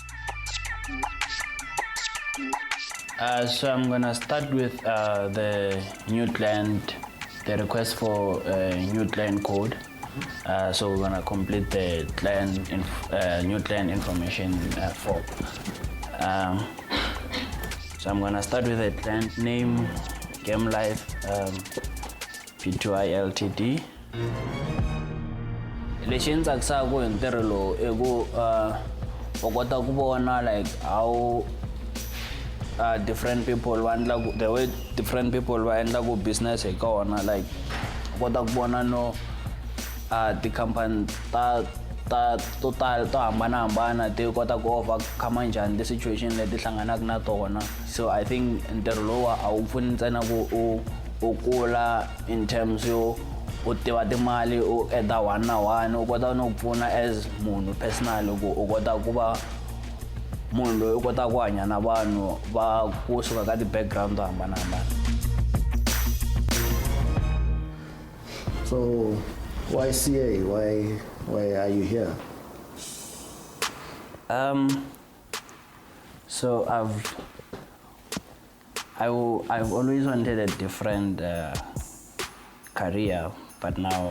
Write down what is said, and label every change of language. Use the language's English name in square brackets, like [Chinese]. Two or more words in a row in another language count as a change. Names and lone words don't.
[English] So I'm gonna start with the new client, the request for new client code. So we're gonna complete the new client information form. So I'm gonna start with the client name, Game Life, P2I Ltd. [Tsonga] Lexi ndzi tsakisaka hi ntirho lowu I ku u kota ku vona [English] like how different people the way different people [Tsonga] va endlaku business eka wona, like u kota ku vona no tikhampani ta to hambanahambana ti kota ku overcome njhani ti-situation leti hlanganaka na tona. [English] So I think [Tsonga] ntirho lowu a wu pfuni ntsena ku u kula [English] in terms [Tsonga] yo u tiva timali u eda one na one, u kota no pfuna as munhu personal ku u kota ku va munhu loyi u kota ku hanya na vanhu va kusuka ka ti-background to hambanahambana. [English] So why CA? Why are you here? So I've always wanted a different career, but now